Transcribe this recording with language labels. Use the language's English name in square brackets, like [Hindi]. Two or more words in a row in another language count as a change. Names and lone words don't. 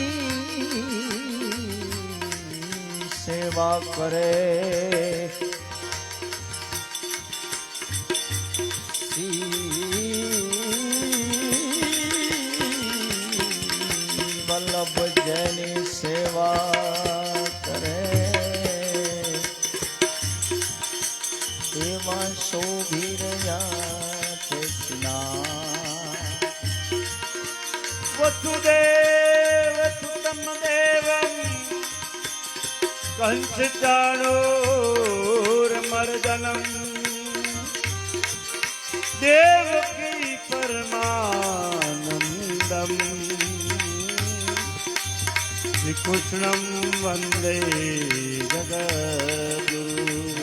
[Gujarati] સેવા કરે વલ્લભ જેની સેવા કરે એવા શોભી રહ્યા છે સિના। [Sanskrit] वसुदेव सुतम देवम कंस चाणूरमर्दनम देवकी परमानंदम श्री कृष्णं वंदे जगद्गुरु।